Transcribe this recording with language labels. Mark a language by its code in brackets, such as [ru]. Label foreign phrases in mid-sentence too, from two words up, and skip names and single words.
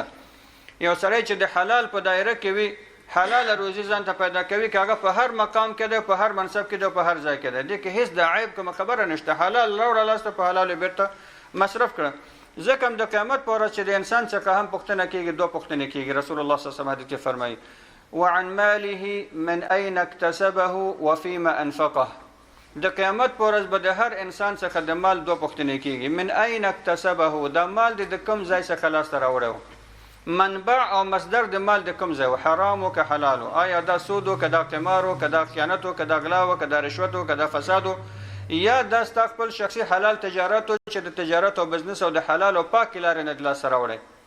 [ps] یو سړی چې د حلال په دایره کې وي، حلال روزي ځان ته پیدا کوي، که هغه په هر مقام کې دی، په هر منصب کې دی، په هر ځای کې دی، دې کې هیڅ د عیب کومه خبره نشته. حلال راوړه لاس ته، په حلالو بیرته مصرف کړه. ځکه هم د قیامت په ورځ چې د انسان څخه هم پوښتنه کېږي، دوه پوښتنې کېږي. رسول الله [ar] صلی الله علیه وسلم [ps] حدیث کې فرمایي [ar] وعن ماله من أين اكتسبه وفيما أنفقه. [ps] د قیامت په ورځ به د هر انسان څخه د مال دوه پوښتنې کېږي. [ar] من أين اكتسبه، [ps] دا مال د کوم ځای څخه لاسته راوړی، منبع او مصدر د مال د کوم ځای، حرام او که حلال، آیا دا سود او که دا قمار او که دا خیانت او که دا غلا او که دا رشوت او که دا فساد، یا دا ستا خپل شخصي حلال تجارت چې د تجارت او بزنس او د حلال او پاک لارې نه د لاسته راوړی.